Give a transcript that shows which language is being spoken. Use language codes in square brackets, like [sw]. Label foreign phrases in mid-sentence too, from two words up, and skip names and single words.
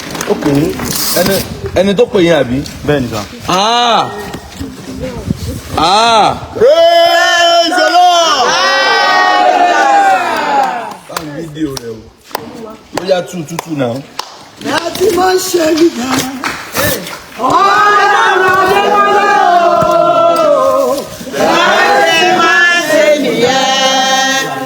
[yo] Ok, ẹni, ẹni tó pè yín àbí? Bẹ́ẹ̀ ni sà. Ah! Ah! [en] Praise the Lord! [yo] Bá ń fídíò rẹ̀ o. Ó yá, tú, tú, tú náà. Láti máa ń ṣe nígbà. Ọlọ́run Adébáyọ̀ o. Láti máa ń ṣe nìyẹn.